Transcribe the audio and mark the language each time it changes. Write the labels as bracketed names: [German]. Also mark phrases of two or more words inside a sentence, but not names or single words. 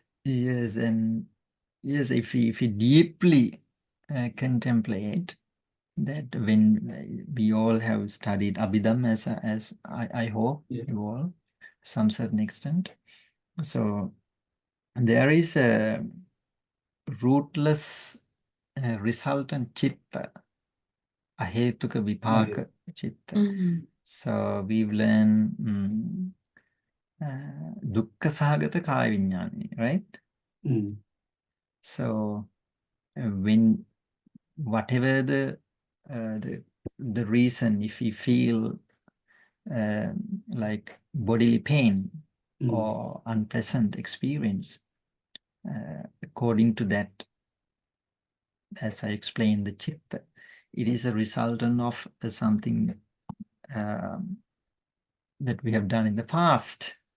[English] Yes, and yes, if we deeply contemplate that, when we all have studied Abhidham, as I hope you all, some certain extent. So there is a rootless resultant chitta, [Pali] ahetuka vipaka chitta. [English] So we've learned [Pali] dukkha sahagata kaya viññāni, [English] right? So when whatever the reason, if we feel like bodily pain or unpleasant experience, according to that, as I explained, the chitta, it is a resultant of something that we have done in the past.